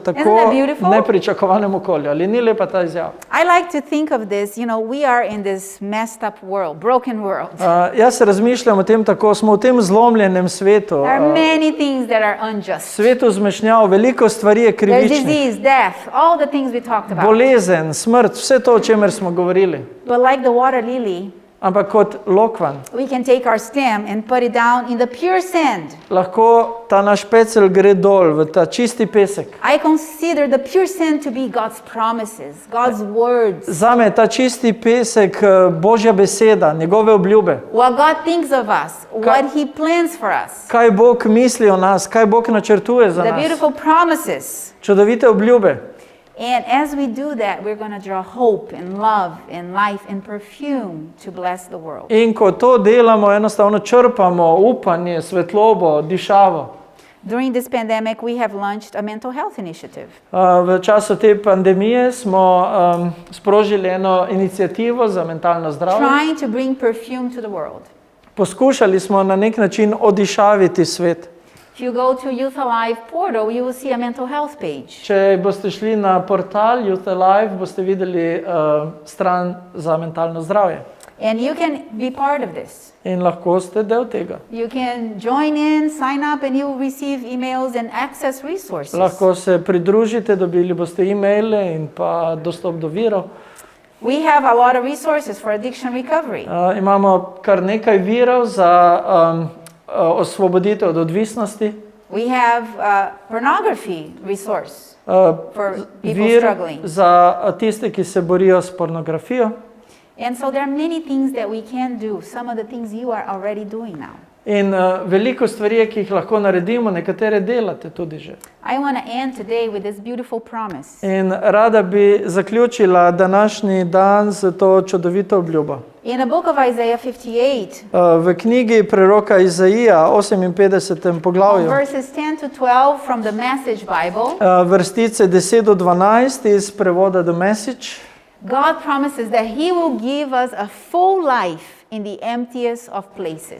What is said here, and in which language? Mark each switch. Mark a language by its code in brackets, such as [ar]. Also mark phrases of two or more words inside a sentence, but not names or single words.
[en] Isn't that [sl] tako [en] beautiful? [sl] nepričakovanem okolju. Ali ni lepa ta izjava? [en] I like to think of this, we are in this messed up world, broken world. [sl] Jaz razmišljam o tem tako, smo v tem zlomljenem svetu. [en] There are many things that are unjust. [sl] Svetu zmešnjav, veliko stvari je [en] There's [sl] krivičnih. [en] disease, death, all the things we talked about. [sl] Bolezen, smrt, vse to, o čemer smo govorili. [en] But like the water lily, [sl] Ampak kot lokvan, [en] we can take our stem and put it down in the pure sand. [sl] lahko ta naš pecel gre dol v ta čisti pesek. [en] I consider the pure sand to be God's promises, God's words. [sl] Zame je ta čisti pesek Božja beseda, njegove obljube. [en] What God thinks of us, what He plans for us. [sl] Kaj Bog misli o nas, kaj Bog načrtuje za [en] The [sl] nas. [en] beautiful promises. [sl] Čudovite obljube. [en] And as we do that, we're going to draw hope and love and life and perfume to bless the world. [sl] In ko to delamo, enostavno črpamo upanje, svetlobo, dišavo. [en] During this pandemic, we have launched a mental health initiative. [sl] V času te pandemije smo sprožili eno inicijativo za mentalno zdravje. [en] Trying to bring perfume to the world. [sl] Poskušali smo na nek način odišaviti svet. [en] If you go to Youth Alive portal, you will see a mental health page. [sl] Če boste šli na portal Youth Alive, boste videli stran za mentalno zdravje. [en] And you can be part of this. [sl] In lahko ste del tega. [en] You can join in, sign up, and you will receive emails and access resources. [sl] Lahko se pridružite, dobili boste e-maile in pa dostop do virov. [en] We have a lot of resources for addiction recovery. [sl] Imamo kar nekaj virov za osvoboditev od odvisnosti. [en] We have a pornography resource for people [sl] Vir [en] struggling. [sl] za tiste, ki se borijo s pornografijo. [en] And so there are many things that we can do, some of the things you are already doing now. [sl] In veliko stvari je, ki jih lahko naredimo, nekatere delate tudi že. [en] I want to end today with this beautiful promise. [sl] In rada bi zaključila današnji dan z to čudovito obljubo. [en] In the book of Isaiah 58, [sl] V knjigi preroka Izaija, 58. poglavju, [en] verses 10 to 12 from the Message Bible, [sl] vrstice 10 do 12 iz prevoda The Message, [en] God promises that He will give us a full life in the emptiest of places.